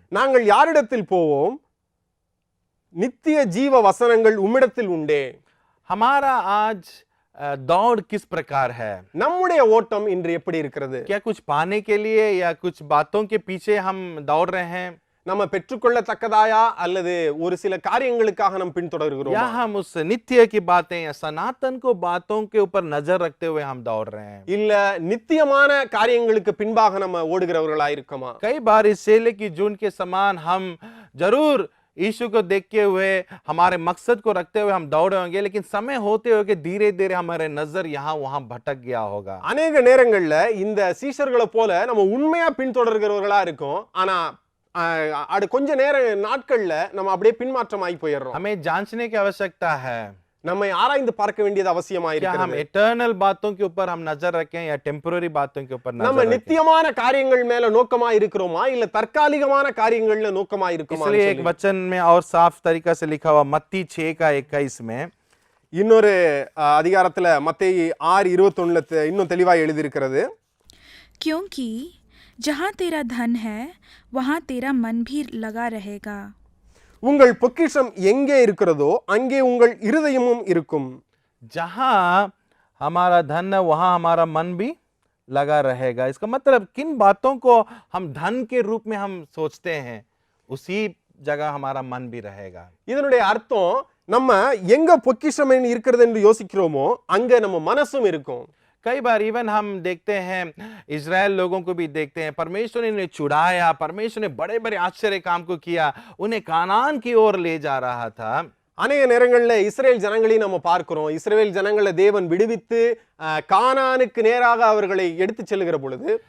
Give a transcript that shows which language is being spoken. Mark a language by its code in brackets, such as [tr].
[ta] நாங்கள் யாரிடத்தில் போவோம்? நித்திய ஜீவ வசனங்கள் உம்மிடத்தில் உண்டே. [hi] हमारा आज दौड़ किस प्रकार है? [ta] நம்முடைய ஓட்டம் இன்று எப்படி இருக்கிறது? [hi] क्या कुछ पाने के लिए या कुछ बातों के पीछे हम दौड़ रहे हैं? [ta] நம்ம பெற்றுக்கொள்ளத்தக்கதாயா அல்லது ஒரு சில காரியங்களுக்காக நாம் பின்தொடர்கிறோம்? [hi] या हम उस नित्य की बातें या सनातन को बातों के ऊपर नजर रखते हुए हम दौड़ रहे हैं? [ta] இல்ல நித்தியமான காரியங்களுக்கு பின்பாக நம்ம ஓடுகிறவர்களா இருக்கோமா? [hi] कई बार इस चेले की झुंड के समान हम जरूर यीशु को देखते हुए हमारे मकसद को रखते हुए हम दौड़े होंगे, लेकिन समय होते होते धीरे धीरे हमारे नजर यहाँ वहां भटक गया होगा. [ta] அநேக நேரங்கள்ல இந்த சீஷர்களை போல நம்ம உண்மையா பின்தொடர்கிறவர்களா இருக்கோம், ஆனா அது கொஞ்ச நேர நாட்கள்ல நம்ம அப்படியே பின்மாற்றமாகி போயிடுறோம். [hi] हमें जांचने की आवश्यकता है. [ta] நம்மை ஆராய்ந்து பார்க்க வேண்டியது அவசியமா [hi] क्या हम [ta] இருக்கிறது. [hi] इटर्नल बातों के ऊपर हम नजर रखें या टेम्पररी बातों के ऊपर [ta] நம்ம [hi] नजर रखें? [ta] நித்தியமான காரியங்கள் மேல நோக்கமா இருக்கிறோமா இல்ல தற்காலிகமான காரியங்கள்ல நோக்கமா இருக்குமா? [hi] इसलिए एक वचन में और साफ तरीका से लिखा हुआ मत्ती 6:21 में, [ta] இன்னொரு அதிகாரத்துல மத்தேயு 6:21 இன்னும் தெளிவா எழுதி இருக்கிறது. [hi] क्योंकि जहाँ तेरा धन है वहाँ तेरा मन भी लगा रहेगा. [ta] உங்கள் பொக்கிஷம் எங்கே இருக்கிறதோ அங்கே உங்கள் இருதயமும் இருக்கும். [hi] जहां हमारा धन है वहां हमारा मन भी लगा रहेगा. इसका मतलब किन बातों को हम धन के रूप में हम सोचते हैं, उसी जगह हमारा मन भी रहेगा. [ta] இதனுடைய அர்த்தம், நம்ம எங்க பொக்கிஷம் இருக்கிறது என்று யோசிக்கிறோமோ அங்க நம்ம மனசும் இருக்கும். [hi] कई बार इवन हम देखते हैं, इजराइल लोगों को भी देखते हैं, परमेश्वर ने उन्हें छुड़ाया, परमेश्वर ने बड़े बड़े आश्चर्य काम को किया, उन्हें कानान की ओर ले जा रहा था. [ta] அநேக நேரங்கள்ல இஸ்ரேல் ஜனங்களையும் நம்ம பார்க்கிறோம். இஸ்ரேல் ஜனங்களை தேவன் விடுவித்து கானானுக்கு நேராக அவர்களை எடுத்து செல்லுகிற பொழுது,